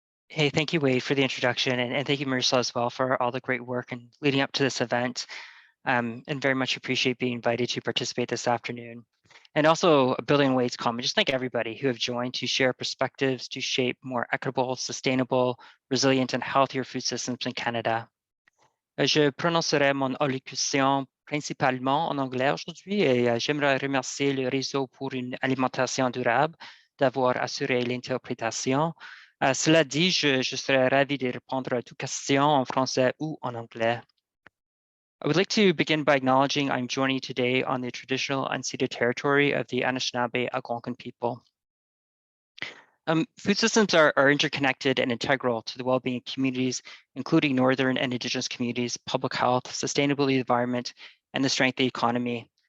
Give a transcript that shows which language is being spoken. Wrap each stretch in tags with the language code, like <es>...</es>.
<en>Hey, thank you, Wade, for the introduction, and thank you, Marissa, as well, for all the great work and leading up to this event, and very much appreciate being invited to participate this afternoon. And also, building on Wade's comment, just thank everybody who have joined to share perspectives to shape more equitable, sustainable, resilient, and healthier food systems in Canada.</en> <fr>Je prononcerai mon allocution principalement en anglais aujourd'hui et j'aimerais remercier le Réseau pour une alimentation durable d'avoir assuré l'interprétation. Cela dit, je serais ravi de répondre à toutes questions en français ou en anglais.</fr> <en>I would like to begin by acknowledging I'm joining today on the traditional unceded territory of the Anishinaabe Algonquin people. Food systems are interconnected and integral to the well-being of communities, including Northern and Indigenous communities, public health, sustainability of the environment, and the strength of the economy.</en>